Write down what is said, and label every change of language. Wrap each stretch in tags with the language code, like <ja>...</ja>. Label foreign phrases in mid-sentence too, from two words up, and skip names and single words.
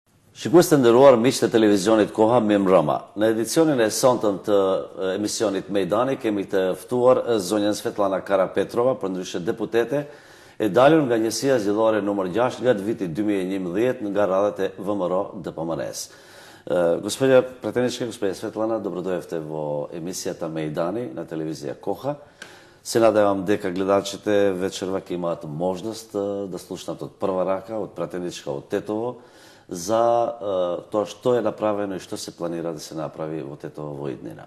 <sq>Shikues të nderuar miq të televizionit Koha me mbrëma. Në edicionin e sonte të emisionit Mejdani kemi të ftuar zonjën Svetlana Karapetrova, përndryshe deputete, e dalur nga njësia zgjedhore numër 6 nga viti 2011 nga radhat e VMRO DPMNE-s.</sq> <mk>Госпожа претеничка, госпожа Светлана, добродојавте во емисијата Мејдани на телевизија Коха. Се надевам дека гледачите вечерва ќе имаат можност да слушнат од прва рака, од претеничка од Тетово, за тоа што е направено и што се планира да се направи во Тетово во иднина.</mk>